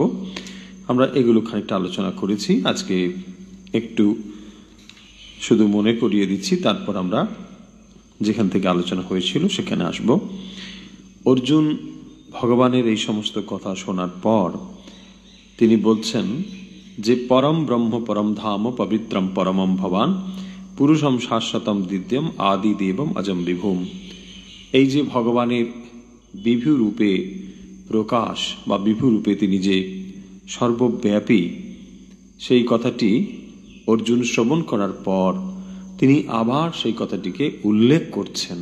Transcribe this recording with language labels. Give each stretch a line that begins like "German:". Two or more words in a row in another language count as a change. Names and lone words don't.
Bangla: আমরা এগুলো খানিকটা আলোচনা করেছি, আজকে একটু শুধু মনে করিয়ে দিচ্ছি, তারপর আমরা যেখান থেকে আলোচনা হয়েছিল সেখানে আসব। অর্জুন ভগবানের এই সমস্ত কথা শোনার পর তিনি বলছেন যে
Sanskrit: পরম ব্রহ্ম পরম ধাম পবিত্রম পরমম ভবান পুরুষম শাশ্বতম দ্বিতীয়ম আদি দেবম অজম বিভূম।
Bangla: এই যে ভগবানের বিভু রূপে প্রকাশ বা বিভু রূপে তিনি যে সর্বব্যাপী, সেই কথাটি অর্জুন শ্রবণ করার পর তিনি আবার সেই কথাটিকে উল্লেখ করছেন।